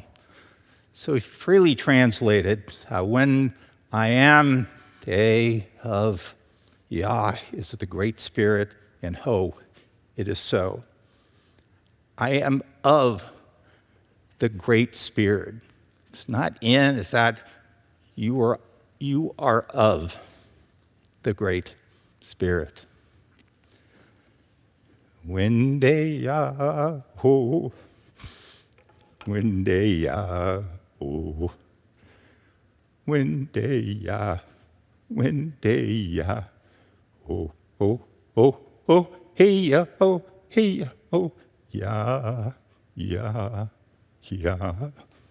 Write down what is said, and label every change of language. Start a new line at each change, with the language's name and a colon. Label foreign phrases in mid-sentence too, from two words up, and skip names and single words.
English: So if freely translated, when I am day of Yah is the Great Spirit, and Ho, it is so. I am of the Great Spirit. It's not in, it's that you are of the Great Spirit. Winde ya ho, winde ya ho, winde ya ho, ho, ho, ho, hey ya ho, ya, ya, ya.